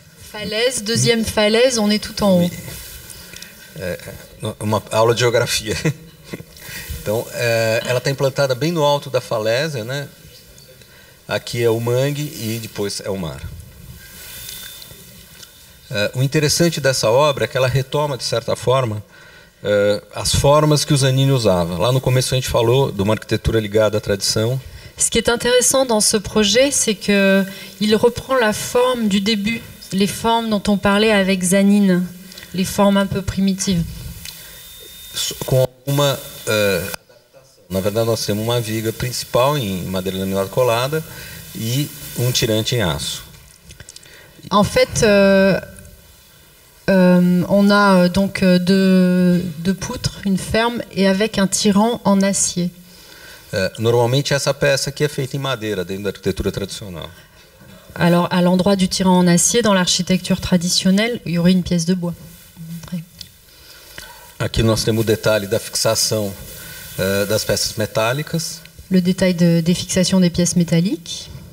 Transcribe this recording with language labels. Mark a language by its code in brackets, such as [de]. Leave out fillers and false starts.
[fr] Falaise, deuxième falaise, on est tout en haut. [pt] Uma aula de geografia. Então, ela está implantada bem no alto da falésia, né? Aqui é o mangue e depois é o mar. O interessante dessa obra é que ela retoma, de certa forma, as formas que o Zanini usava. Lá no começo a gente falou de uma arquitetura ligada à tradição. [fr] Ce qui est intéressant dans ce projet, c'est qu'il reprend la forme du début, les formes dont on parlait avec Zanine, les formes un peu primitives. [pt] Com uma adaptação. Na verdade, nós temos uma viga principal em madeira laminada colada e um tirante em aço. [fr] En fait, on a donc deux poutres, une ferme et avec un tirant en acier. [pt] Normalmente essa peça aqui é feita em madeira dentro da arquitetura tradicional. [fr] Alors, à l'endroit du tirant en acier, dans l'architecture traditionnelle, il y aurait une pièce de bois. [pt] Aqui nós temos o detalhe da fixação das peças metálicas. [fr] Le détail des fixations des pièces métalliques.